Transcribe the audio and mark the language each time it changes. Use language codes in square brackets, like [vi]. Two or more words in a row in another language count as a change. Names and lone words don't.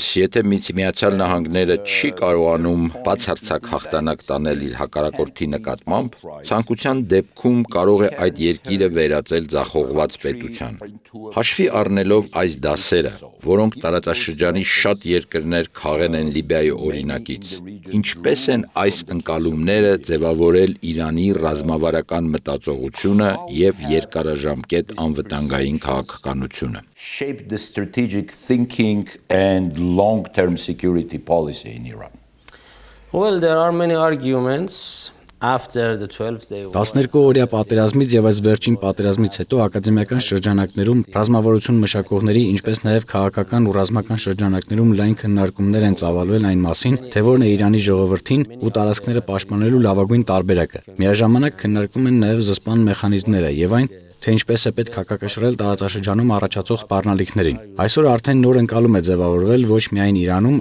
[hy] եթե Միացյալ Նահանգները չի կարողանում բացարձակ հաղթանակ տանել իր հակառակորդի նկատմամբ, ցանկության դեպքում կարող է այդ երկիրը վերածել ձախողված պետության։ Հաշվի առնելով այս դասերը, որոնք տարածաշրջանի շատ երկրներ քաղեն են Լիբիայի օրինակից, ինչպես են այս ընկալումները ձևավորել Իրանի ռազմավարական մտածողությունը եւ երկարաժամկետ անվտանգային քաղաքականությունը։ [en] shape the strategic thinking and long-term security policy in Iran. Well, there are many arguments after the 12th-day war. [hy] 12-օրյա պատերազմից եւ այս վերջին պատերազմից հետո ակադեմիական շրջանակներում ռազմավարություն մշակողների, ինչպես նաեւ քաղաքական ու ռազմական շրջանակներում լայն քննարկումներ են ծավալվել այն մասին, թե որն է Իրանի ժողովրդին ու տարածքները պաշտպանելու լավագույն տարբերակը։ Միաժամանակ քննարկում են նաեւ զսպման մեխանիզմները եւ այն, թե ինչպես է պետք հակակշռել տարածաշրջանում առաջացող սպառնալիքներին։ Այսօր արդեն նոր ընկալում է ձևավորվել ոչ միայն Իրանում,